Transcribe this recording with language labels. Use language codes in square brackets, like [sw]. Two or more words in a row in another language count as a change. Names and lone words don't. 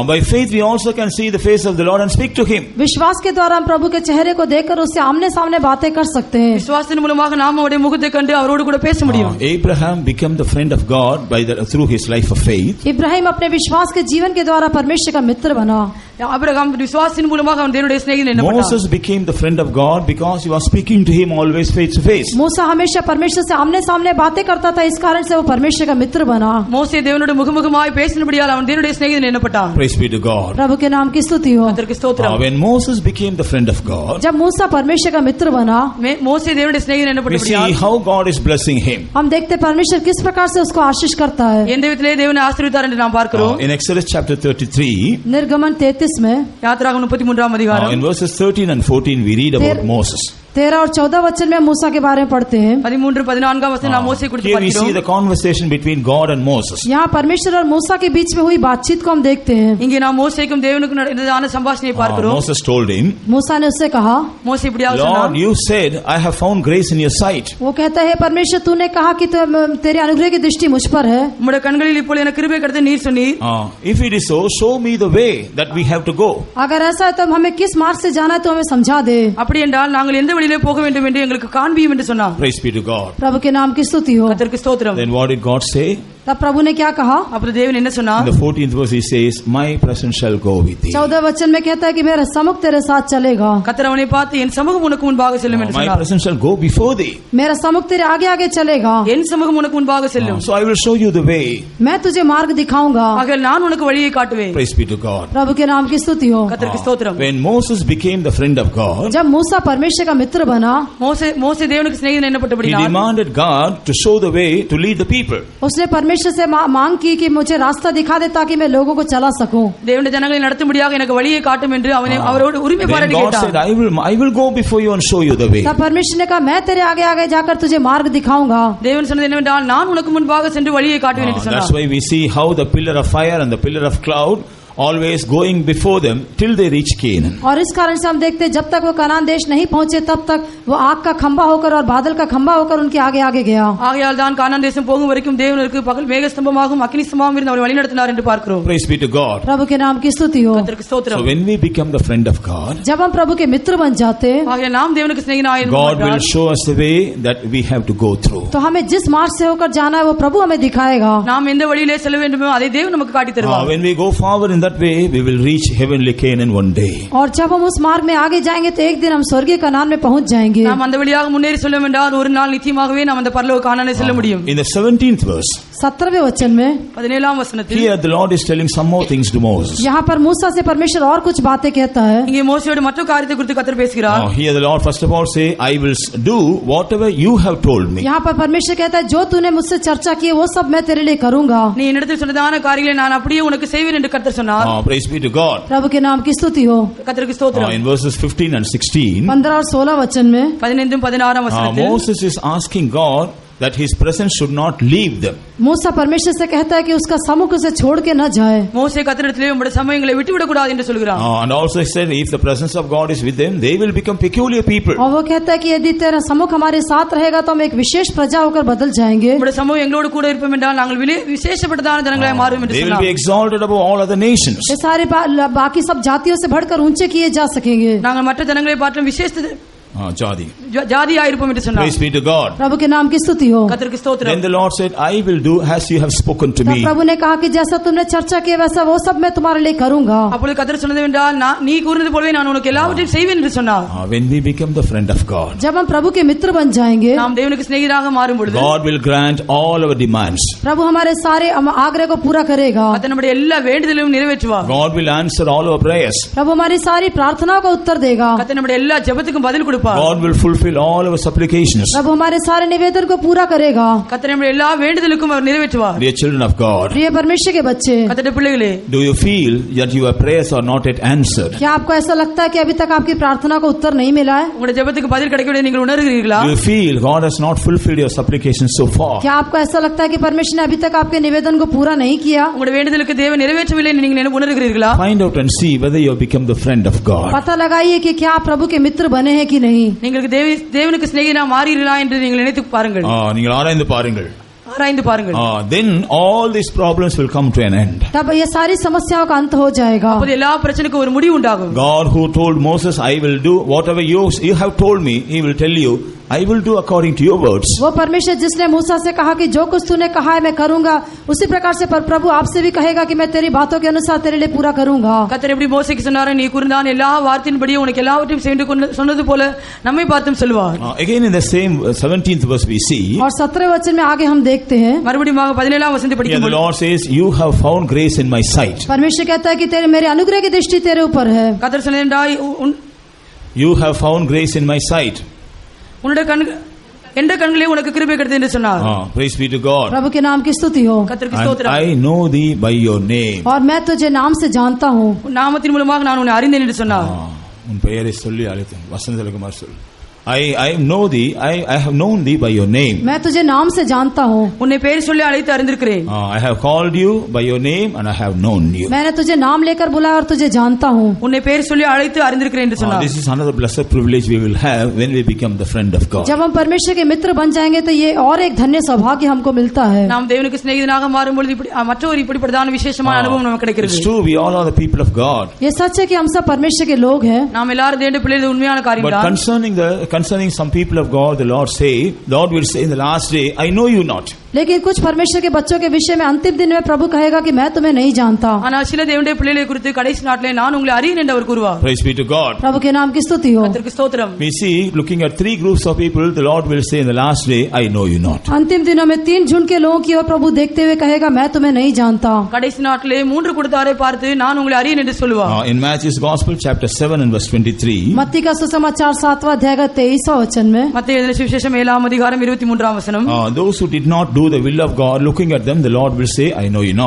[en] By faith we also can see the face of the Lord and speak to him. [hi] विश्वास के द्वारा हम प्रभु के चेहरे को देखकर उससे आमने सामने बातें कर सकते हैं। [ta] விசுவாசத்தின் மூலமாக நாம் அவருடைய முகத்தை கண்டு அவரோடு கூட பேச முடியும். [en] Abraham became the friend of God through his life of faith. [hi] इब्राहिम अपने विश्वास के जीवन के द्वारा परमेश्वर का मित्र बना। [ta] ஆபிரகாம் விசுவாசத்தின் மூலமாக அவன் தேவனுடைய சிநேகிதன் என்னப்பட்டான். [en] Moses became the friend of God because he was speaking to him always face to face. [hi] मूसा हमेशा परमेश्वर से आमने सामने बातें करता था, इस कारण से वो परमेश्वर का मित्र बना। [ta] மோசே தேவனோடு முகமுகமாய் பேசினபடியால் அவன் தேவனுடைய சிநேகிதன் என்னப்பட்டான். [en] Praise be to God. [hi] प्रभु के नाम की स्तुति हो। [ta] கர்த்தருக்கு ஸ்தோத்திரம். [en] When Moses became the friend of God, [hi] जब मूसा परमेश्वर का मित्र बना, [ta] மோசே தேவனுடைய சிநேகிதன் [en] we see [ta] என்னப்பட்டபடியால் [en] how God is blessing him. [hi] हम देखते परमेश्वर किस प्रकार से उसको आशीष करता है। [ta] எந்த விதத்திலே தேவனை ஆசீர்வதித்தார் என்று நாம் பார்க்கிறோம். [en] In Exodus chapter 33, [hi] निर्गमन 33 में, [ta] யாத்திராகமம் 33ஆம் அதிகாரம், [en] in verses 13 and 14 we read about Moses. [hi] 13 और 14 वचन में मूसा के बारे में पढ़ते हैं। [ta] 13-14 वचन நாம் மோசே குறித்து [en] Here we see [ta] பார்க்கிறோம். [en] the conversation between God and Moses. [hi] यहाँ परमेश्वर और मूसा के बीच में हुई बातचीत को हम देखते हैं। [ta] இங்கே நாம் மோசேக்கும் தேவனுக்கும் நடந்ததான சம்பாஷணையை பார்க்கிறோம். [en] Moses told him, [hi] मूसा ने उससे कहा, [ta] மோசே இப்படியாக [en] Lord, [ta] சொன்னார். [en] you said, I have found grace in your sight. [hi] वो कहता है परमेश्वर तूने कहा कि तेरे अनुग्रह की दृष्टि मुझ पर है। [ta] உம்முடைய கண்களில் இப்பொழுது எனக்கு கிருபை கிடைத்து நீர் சொன்னீர். [en] If it is so, show me the way that we have to go. [hi] अगर ऐसा है तो हमें किस मार्ग से जाना है तो हमें समझा दे। [ta] அப்படி என்றால் நாங்கள் எந்த வழியிலே போக வேண்டும் என்று எங்களுக்கு காண்பியும் என்று சொன்னார். [en] Praise be to God. [hi] प्रभु के नाम की स्तुति हो। [ta] கர்த்தருக்கு ஸ்தோத்திரம். [en] Then what did God say? [hi] तब प्रभु ने क्या कहा? [ta] அப்பொழுது தேவன் என்ன [en] In [ta] சொன்னார்? [en] the 14th verse he says, My presence shall go with thee. [hi] 14 वचन में कहता है कि मेरा समुख तेरे साथ चलेगा। [ta] கர்த்தர் அவனை பார்த்து என் சமூகம் உனக்கு முன்பாக செல்லும் என்று [en] My [ta] சொன்னார். [en] presence shall go before thee. [hi] मेरा समुख तेरे आगे आगे चलेगा। [ta] என் சமூகம் உனக்கு முன்பாக செல்லும். [en] So I will show you the way. [hi] मैं तुझे मार्ग दिखाऊंगा। [ta] ஆகையால் நான் உனக்கு வழியை காட்டுவேன். [en] Praise be to God. [hi] प्रभु के नाम की स्तुति हो। [ta] கர்த்தருக்கு ஸ்தோத்திரம். [en] When Moses became the friend of God, [hi] जब मूसा परमेश्वर का मित्र बना, [ta] மோசே தேவனுக்கு சிநேகிதன் [en] he [ta] என்னப்பட்டபடியால் [en] demanded God to show the way to lead the people. [hi] उसने परमेश्वर से मांग की कि मुझे रास्ता दिखा दे ताकि मैं लोगों को चला सकूं। [ta] தேவனுடைய ஜனங்களை நடத்தும்படியாக எனக்கு வழியை காட்டும் என்று அவரோடு உரிமை [en] Then [ta] பாராட்டி [en] God said, [ta] கேட்டார். [en] I will go before you and show you the way. [hi] तब परमेश्वर ने कहा मैं तेरे आगे आगे जाकर तुझे मार्ग दिखाऊंगा। [ta] தேவன் சொன்னது என்னவென்றால் நான் உனக்கு முன்பாக சென்று வழியை காட்டுவேன் என்று [en] That's [ta] சொன்னார். [en] why we see how the pillar of fire and the pillar of cloud always going before them till they reach Canaan. [hi] और इस कारण से हम देखते हैं जब तक वो कनान देश नहीं पहुंचे तब तक वो आग का खंभा होकर और बादल का खंभा होकर उनके आगे आगे गया। [ta] ஆகையால் தான் கானான் தேசம் போகும் வரைக்கும் தேவனுக்கு பகல் மேகஸ்தம்பமாகவும் அக்கினி ஸ்தம்பமாகவும் இருந்து அவரை வழிநடத்தினார் என்று பார்க்கிறோம். [en] Praise be to God. [hi] प्रभु के नाम की स्तुति हो। [ta] கர்த்தருக்கு ஸ்தோத்திரம். [en] So when we become the friend of God, [hi] जब हम प्रभु के मित्र बन जाते हैं, [ta] ஆகையால் நாம் தேவனுக்கு சிநேகிதனாய் [en] God will [ta] இருப்போம். [en] show us the way that we have to go through. [hi] तो हमें जिस मार्ग से होकर जाना है वो प्रभु हमें दिखाएगा। [ta] நாம் எந்த வழியிலே செல்ல வேண்டுமோ அதை தேவன் நமக்கு காட்டி தருவார். [en] When we go forward in that way, we will reach heavenly Canaan one day. [hi] और जब हम उस मार्ग में आगे जाएंगे तो एक दिन हम स्वर्गीय कनान में पहुंच जाएंगे। [ta] நாம் அந்த வழியாக முன்னேறி செல்லும் என்றால் ஒரு நாள் நிச்சயமாகவே நாம் அந்த பரலோக கானானை செல்ல முடியும். [en] In the 17th verse, [hi] 17वें वचन में [ta] 17ஆம் வசனத்தில் [en] here the Lord is telling some more things to Moses. [hi] यहाँ पर मूसा से परमेश्वर और कुछ बातें कहता है। [ta] இங்கே மோசேயோடு மற்ற காரியத்தை குறித்து கர்த்தர் பேசுகிறார். [en] Here the Lord first of all say, I will do whatever you have told me. [hi] यहाँ पर परमेश्वर कहता है जो तूने मुझसे चर्चा की वो सब मैं तेरे लिए करूंगा। [ta] நீ என்னிடத்தில் சொன்னதான காரியங்களை நான் அப்படியே உனக்கு செய்வேன் என்று கர்த்தர் சொன்னார். [en] Praise be to God. [hi] प्रभु के नाम की स्तुति हो। [ta] கர்த்தருக்கு ஸ்தோத்திரம். [en] In verses 15 and 16, [hi] 15 और 16 वचन में [ta] 15 16ஆம் வசனத்தில் [en] Moses is asking God that his presence should not leave them. [hi] मूसा परमेश्वर से कहता है कि उसका सम्मुख उसे छोड़ के न जाए. [ta] மோசே கர்த்தரிடத்திலே உம்முடைய சமயங்களை விட்டுவிடக் கூடாது என்று சொல்கிறான். [en] And also he said, if the presence of God is with them, they will become peculiar people. [hi] और वो कहता है कि यदि तेरा सम्मुख हमारे साथ रहेगा तो हम एक विशेष प्रजा होकर बदल जाएंगे. [ta] உம்முடைய சமூகம் எங்களோடு கூட இருப்போம் என்றால் நாங்கள் விசேஷப்பட்டதான ஜனங்களாய் மாறுவோம் என்று [en] They will [ta] சொன்னார். [en] be exalted above all other nations. [hi] ये सारे बाकी सब जातियों से बढ़कर ऊंचे किए जा सकेंगे. [ta] நாங்கள் மற்ற ஜனங்களை பார்த்தும் விசேஷ Jadi. ஜாதியாய் இருப்போம் என்று சொன்னார். [en] Praise be to God. [hi] प्रभु के नाम की स्तुति हो. [ta] கர்த்தருக்கு ஸ்தோத்திரம். [en] Then the Lord said, I will do as you have spoken to me. [hi] प्रभु ने कहा कि जैसा तुमने चर्चा किया वैसा वो सब मैं तुम्हारे लिए करूंगा. [ta] அப்பொழுது கர்த்தர் சொன்னது என்றால் நீ கூறினது போலவே நான் உனக்கு எல்லாவற்றையும் செய்வேன் என்று சொன்னார். [en] When we become the friend of God, [hi] जब हम प्रभु के मित्र बन जाएंगे, [ta] நாம் தேவனுக்கு சிநேகிதராக மாறும் பொழுது [en] God will grant all our demands. [hi] प्रभु हमारे सारे आग्रह को पूरा करेगा. [ta] கர்த்தர் நம்முடைய எல்லா வேண்டுதலையும் நிறைவேற்றுவார். [en] God will answer all our prayers. [hi] प्रभु हमारी सारी प्रार्थनाओं का उत्तर देगा. [ta] கர்த்தர் நம்முடைய எல்லா ஜெபத்துக்கும் பதில் கொடுப்பார். [en] God will fulfill all our supplications. [hi] प्रभु हमारे सारे निवेदन को पूरा करेगा. [ta] கர்த்தர் நம்முடைய எல்லா வேண்டுதலுக்கும் அவர் நிறைவேற்றுவார். [en] Dear children of God, [hi] प्रिय परमेश्वर के बच्चे, [ta] கர்த்தருடைய பிள்ளைகளே, [en] do you feel that your prayers are not yet answered? [hi] क्या आपको ऐसा लगता है कि अभी तक आपकी प्रार्थना को उत्तर नहीं मिला है? [ta] உங்களுடைய ஜெபத்துக்கு பதில் கிடைக்கவில்லை நீங்கள் உணர்கிறீர்களா? [en] Do you feel God has not fulfilled your supplications so far? [hi] क्या आपको ऐसा लगता है कि परमेश्वर ने अभी तक आपके निवेदन को पूरा नहीं किया? [ta] உங்களுடைய வேண்டுதலுக்கு தேவன் நிறைவேற்றவில்லை என்று நீங்கள் உணர்கிறீர்களா? [en] Find out and see whether you have become the friend of God. [hi] पता लगाइए कि क्या आप प्रभु के मित्र बने हैं कि नहीं. [ta] நீங்கள் தேவனுக்கு சிநேகிதனா மாறீர்களா என்று நீங்கள் நினைத்து பாருங்கள். நீங்கள் ஆராய்ந்து பாருங்கள். ஆராய்ந்து பாருங்கள். [en] Then all these problems will come to an end. [hi] तब ये सारी समस्याओं का अंत हो जाएगा. [ta] அப்போது எல்லா பிரச்சனைக்கும் ஒரு முடிவு உண்டாகும். [en] God who told Moses, I will do whatever you have told me, he will tell you, I will do according to your words. [hi] वो परमेश्वर जिसने मूसा से कहा कि जो कुछ तूने कहा है मैं करूंगा, उसी प्रकार से प्रभु आपसे भी कहेगा कि मैं तेरी बातों के अनुसार तेरे लिए पूरा करूंगा. [ta] கர்த்தர் எப்படி மோசேக்கு சொன்னாரோ நீ கூர்ந்தான் எல்லா வார்த்தையின்படி உனக்கு எல்லாவற்றையும் செய்து சொன்னது போல நம்மை பார்த்தும் சொல்வார். [en] Again in the same 17th verse we see, [hi] और 17वें वचन में आगे हम देखते हैं, [ta] மறுபடியும் 17ஆம் வசனத்தை [en] the [ta] படிக்கும்போது [en] Lord says, you have found grace in my sight. [hi] परमेश्वर कहता है कि तेरे मेरे अनुग्रह की दृष्टि तेरे ऊपर है. [ta] கர்த்தர் சொன்னார் [en] You have found grace in my sight. [ta] உன்னுடைய எந்த கண்களே உனக்கு கிருபை கிடைத்தது என்று சொன்னார். [en] Praise be to God. [hi] प्रभु के नाम की स्तुति हो. [ta] கர்த்தருக்கு ஸ்தோத்திரம். [en] I know thee by your name. [hi] और मैं तुझे नाम से जानता हूँ. [ta] நாமத்தின் மூலமாக நான் உன்னை அறிந்தேன் என்று சொன்னார். உன் பெயரை சொல்லி அழைத்தேன். வசந்தகுமார் சொல். [en] I know thee. I have known thee by your name. [hi] मैं तुझे नाम से जानता हूँ. [ta] உன்னை பெயர் சொல்லி அழைத்து அறிந்திருக்கிறேன். [en] I have called you by your name and I have known you. [hi] मैंने तुझे नाम लेकर बुलाया और तुझे जानता हूँ. [ta] உன்னை பெயர் சொல்லி அழைத்து அறிந்திருக்கிறேன் என்று சொன்னார். [en] This is another blessed privilege we will have when we become the friend of God. [hi] जब हम परमेश्वर के मित्र बन जाएंगे तो ये और एक धन्य सौभाग्य हमको मिलता है. [ta] நாம் தேவனுக்கு சிநேகிதனாக மாறும் பொழுது மற்றொரு இப்படிப்பட்டதான விசேஷமான அனுபவம் நமக்கு கிடைக்கிறது. [en] It's true, we all are the people of God. [hi] ये सच है कि हम सब परमेश्वर के लोग हैं. [ta] நாம் எல்லாரும் தேவனுடைய பிள்ளைகள் உண்மையான காரியம் [en] But [ta] தான். [en] concerning some people of God, the Lord will say in the last day, I know you not. [hi] लेकिन कुछ परमेश्वर के बच्चों के विषय में अंतिम दिन में प्रभु कहेगा कि मैं तुम्हें नहीं जानता. [ta] ஆனால் சில தேவனுடைய பிள்ளைகளை குறித்து கடைசி நாட்களே நான் உங்களை அறியேன் என்று அவர் கூறுவார். [en] Praise be to God. [hi] प्रभु के नाम की स्तुति हो. [ta] கர்த்தருக்கு ஸ்தோத்திரம். [en] We see, looking at three groups of people, the Lord will say in the last day, I know you not. [hi] अंतिम दिनों में 3 झुंड के लोगों की ओर प्रभु देखते हुए कहेगा मैं तुम्हें नहीं जानता. [ta] கடைசி நாட்களே 3 கூட்டத்தாரை பார்த்து நான் உங்களை அறியேன் என்று சொல்வார். [en] In Matthew's Gospel, chapter 7 and verse 23, [hi] मत्ती का सुसमाचार 7वां अध्याय का 23वां वचन में, [ta] மத்தேயு எழுதின சுவிசேஷம் 7ஆம் அதிகாரம் 23ஆம் வசனம், [en] those who did not do the will of God, looking at them, the Lord will say, I know you not.